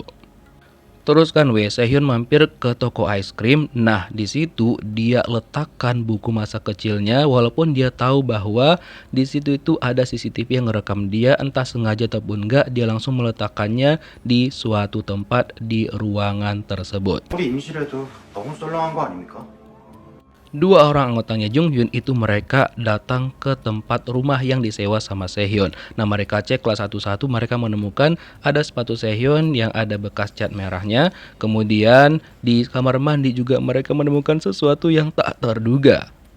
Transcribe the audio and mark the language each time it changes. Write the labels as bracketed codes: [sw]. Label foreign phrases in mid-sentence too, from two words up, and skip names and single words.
[id] Terus kan Sehyeon mampir ke toko es krim. Nah, di situ dia letakkan buku masa kecilnya walaupun dia tahu bahwa di situ itu ada CCTV yang ngerekam dia, entah sengaja ataupun enggak, dia langsung meletakkannya di suatu tempat di ruangan tersebut. [ko] 우리 임실에도 너무 썰렁한 거 아닙니까? [id] Dua orang anggotanya Jung Hyun itu mereka datang ke tempat rumah yang disewa sama Sehyeon. Nah, mereka ceklah satu-satu, mereka menemukan ada sepatu Sehyeon yang ada bekas cat merahnya. Kemudian di kamar mandi juga mereka menemukan sesuatu yang tak terduga.